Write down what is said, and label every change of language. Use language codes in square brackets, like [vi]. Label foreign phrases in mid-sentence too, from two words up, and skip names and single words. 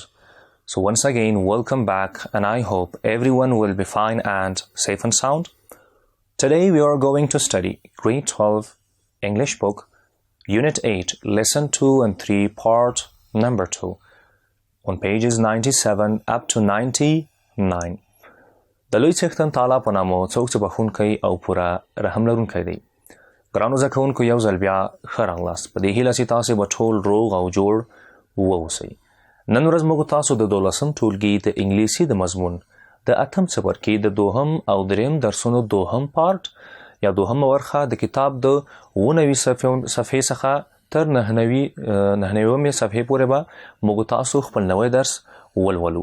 [en] So once again, welcome back, and I hope everyone will be fine and safe and sound. Today we are going to study Grade 12 English book, Unit 8, Lesson 2 and 3, Part number 2, on pages 97 up to 99. [ps] د لوی څښتن تعالی په نامه څوک چې بخښونکی او پوره رحم لرونکی دی. ګرانو زده کوونکو، یو ځل بیا ښه راغلاست. په دې هیله چې تاسې به ټول روغ او جوړ واوسئ. نن ورځ موږ تاسو د 12م ټولګي د انګلیسي د مضمون د 8م څپرکي د 2م او 3م درسونو 2م پارت یا 2مه برخه د کتاب د 19 صفحې څخه تر 99مې صفحې پورې به موږ تاسو خپل نوی درس ولولو.